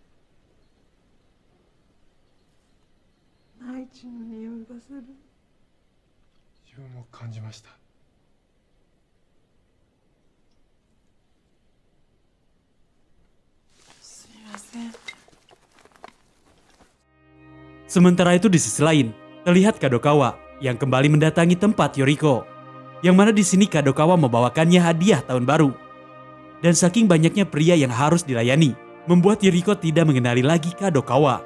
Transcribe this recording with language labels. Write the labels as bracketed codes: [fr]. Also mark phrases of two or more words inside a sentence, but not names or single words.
[ja] 内地の匂いがする。自分も感じました。すみません。 [id] Sementara itu di sisi lain, terlihat Kadokawa yang kembali mendatangi tempat Yuriko. Yang mana di sini Kadokawa membawakannya hadiah tahun baru. Dan saking banyaknya pria yang harus dilayani, membuat Yuriko tidak mengenali lagi Kadokawa.